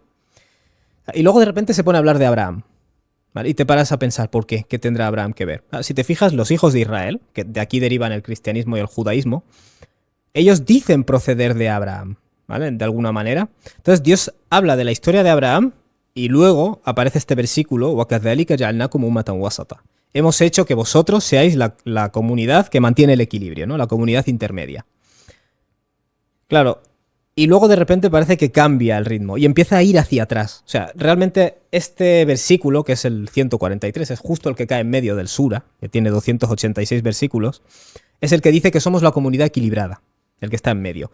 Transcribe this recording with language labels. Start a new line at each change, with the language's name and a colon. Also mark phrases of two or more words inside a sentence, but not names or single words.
Spanish: Y luego de repente se pone a hablar de Abraham, ¿vale? Y te paras a pensar, ¿por qué? ¿Qué tendrá Abraham que ver? Si te fijas, los hijos de Israel, que de aquí derivan el cristianismo y el judaísmo, ellos dicen proceder de Abraham, ¿vale? De alguna manera. Entonces Dios habla de la historia de Abraham y luego aparece este versículo,
Arabic: وَكَذَلِكَ جَعَلْنَاكُمْ أُمَّةً وَسَطًا.
Spanish: Hemos hecho que vosotros seáis la comunidad que mantiene el equilibrio, ¿no? La comunidad intermedia. Claro, y luego de repente parece que cambia el ritmo y empieza a ir hacia atrás. O sea, realmente este versículo, que es el 143, es justo el que cae en medio del sura, que tiene 286 versículos, es el que dice que somos la comunidad equilibrada, el que está en medio.